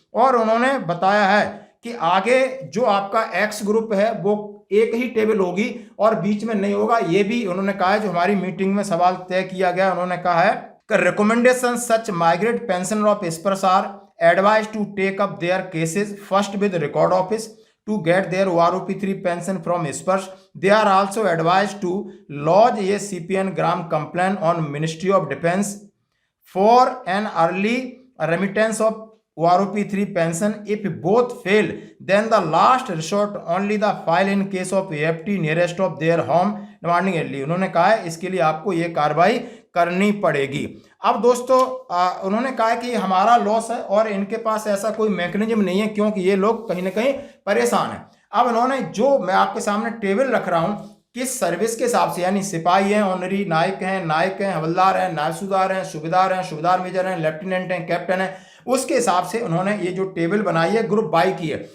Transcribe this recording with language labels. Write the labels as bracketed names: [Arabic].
[Hindi] और उन्होंने बताया है कि आगे जो आपका एक्स ग्रुप है वो एक ही टेबल होगी और बीच में नहीं होगा। ये भी उन्होंने कहा है, जो हमारी मीटिंग में सवाल तय किया गया। उन्होंने कहा है कि [English] Recommendation such migrate pensioner of Sparsh are advise to take up their cases first with record office to get their OROP 3 pension from Sparsh. They are also advised to lodge a CPN gram complaint on Ministry of Defense for an early remittance of OROP 3 pension. If both fail, then the last resort only the file in case of AFT nearest of their home demanding early. [Hindi] उन्होंने कहा है इसके लिए आपको ये कार्रवाई करनी पड़ेगी। अब दोस्तों उन्होंने कहा कि हमारा लॉस है और इनके पास ऐसा कोई मैकेनिज्म नहीं है, क्योंकि ये लोग कहीं ना कहीं परेशान हैं। अब उन्होंने जो मैं आपके सामने टेबल रख रहा हूं किस सर्विस के हिसाब से, यानी सिपाही हैं, ऑनरी नायक हैं, हवलदार हैं, नायब सूबेदार हैं, सूबेदार मेजर हैं, लेफ्टिनेंट हैं, कैप्टन हैं, उसके हिसाब से उन्होंने ये जो टेबल बनाई है ग्रुप बाई की है।